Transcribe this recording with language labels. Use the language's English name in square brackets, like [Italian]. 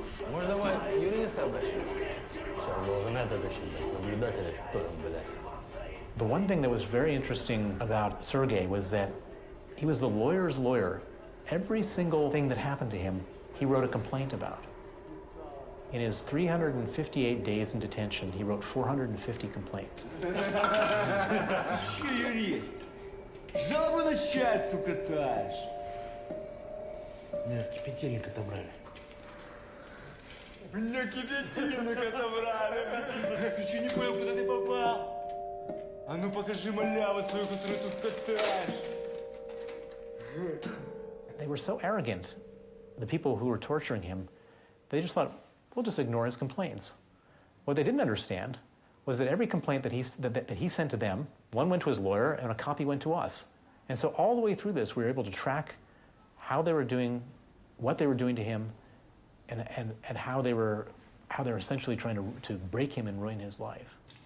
[Russian] Может, давай юриста обращаться? Сейчас должен этот еще, наблюдателя, кто там, блядь. [English] The one thing that was very interesting about Sergei was that he was the lawyer's lawyer. Every single thing that happened to him, he wrote a complaint about. In his 358 days in detention, he wrote 450 complaints. [Russian] Че, юрист? Жалобу начальству катаешь? Меня кипятильник отобрали. Меня кипятильник отобрали. Я еще не понял, куда ты попал. А ну покажи маляву свою, которую тут катаешь. [English] They were so arrogant, the people who were torturing him, they just thought, we'll just ignore his complaints. What they didn't understand was that every complaint that he sent to them, one went to his lawyer and a copy went to us. And so all the way through this, we were able to track how they were doing, what they were doing to him, and how they were essentially trying to break him and ruin his life.